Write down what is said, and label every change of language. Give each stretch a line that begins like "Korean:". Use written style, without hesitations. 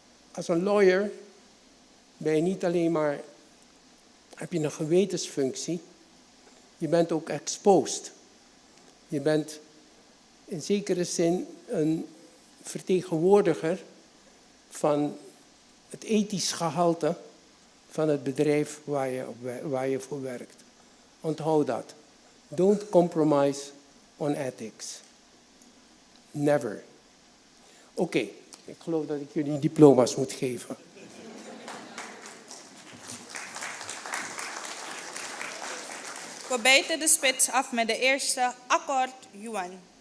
Dutch: Als een lawyer ben je niet alleen maar, heb je een gewetensfunctie, je bent ook exposed. Je bent in zekere zin een vertegenwoordiger van het ethisch gehalte van het bedrijf waar je voor werkt. Onthoud dat.
English: Don't compromise on ethics. Never.
Dutch: Oké, ik geloof dat ik jullie diploma's moet geven. We bijten de spits af met de eerste akkoord, Yuan.